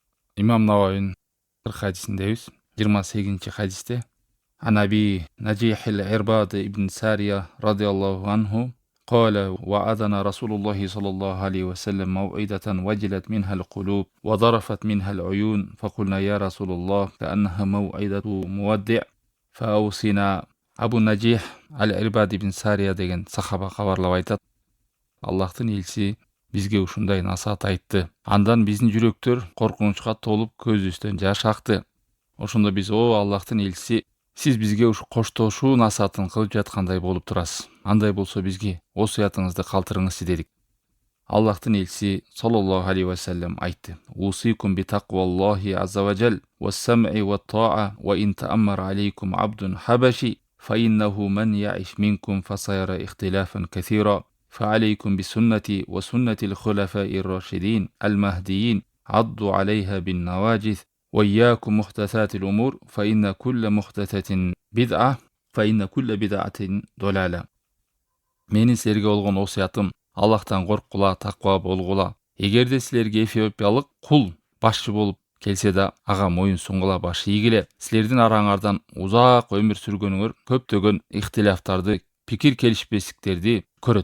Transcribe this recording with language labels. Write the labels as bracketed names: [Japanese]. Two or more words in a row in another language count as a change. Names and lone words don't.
[Kyrgyz] Имам Нававин 40 хадисиндебиz. [Arabic] 28 хадисте عن أبي نجيح العرباض بن سارية رضي الله عنه قال وأذن رسول الله صلى الله عليه وسلم موعظة وجلت منها القلوب وضرفت منها العيون فقلنا يا رسول الله كأنها موعظة مودع فأوصنا. [Kyrgyz] Абу Наджих Аль-Ирбад ибн Сария деген сахаба кабарлап айтат: Аллахтын элчиси бизге ушундай насаат айтты. Андан биздин жүрөктөр коркунучка толуп көзүбүздөн жаш акты. Ошондо биз: о Аллахтын элчиси, сиз бизге ушу коштошуу насаатын кылып жаткандай болуп турасыз. Андай болсо бизге осуятыңызды калтырыңызчы дедик. Аллахтын элчиси [Arabic] صلى الله عليه وسلم айтты: أوصيكم بتقوى الله عز وجل والسمع والطاعة وإن تأمر عليكم عبد حبشي فإنه من يعش منكم فسيرى اختلافا كثيرا فعليكم بسنتي وسنة الخلفاء الراشدين المهديين عضوا عليها بالنواجذ وإياكم محدثات الأمور فإن كل محدثة بدعة فإن كل بدعة ضلالة. [Kyrgyz] Менин силерге болгон осуятым: Аллахтан корккула, таква болгула. Эгерде силерге эфиопиялык кул башчы болуп келсе да, ага моюн сунгула, баш ийгиле. Силердин араңардан узак өмүр сүргөнүңөр көптөгөн ихтилафтарды, пикир келишпестиктерди көрөт.